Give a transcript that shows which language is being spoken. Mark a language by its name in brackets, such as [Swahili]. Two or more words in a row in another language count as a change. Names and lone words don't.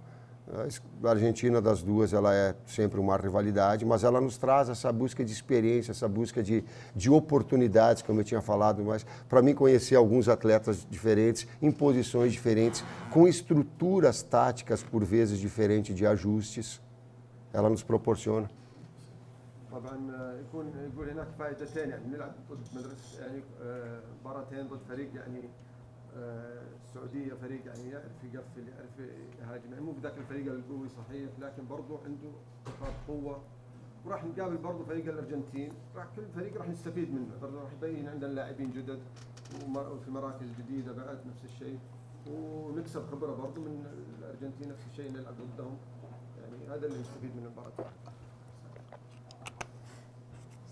[Portuguese] A Argentina, das duas, ela é sempre uma rivalidade, mas ela nos traz essa busca de experiência, essa busca de oportunidades, como eu tinha falado, mas para mim conhecer alguns atletas diferentes, em posições diferentes, com estruturas táticas por vezes diferentes de ajustes, ela nos proporciona. [Arabic] طبعا يقول هناك فائدتين يعني نلعب ضد مدرسه يعني مباراتين ضد فريق يعني السعوديه فريق يعني يعرف يقفل يعرف يهاجم يعني مو بذاك الفريق القوي صحيح لكن برضه عنده نقاط قوه وراح نقابل برضه فريق الارجنتين كل فريق راح نستفيد منه برضه راح يبين عندنا لاعبين جدد وفي مراكز جديده بعد نفس الشيء ونكسب خبره برضه من الارجنتين نفس الشيء نلعب ضدهم يعني هذا اللي نستفيد من المباراه.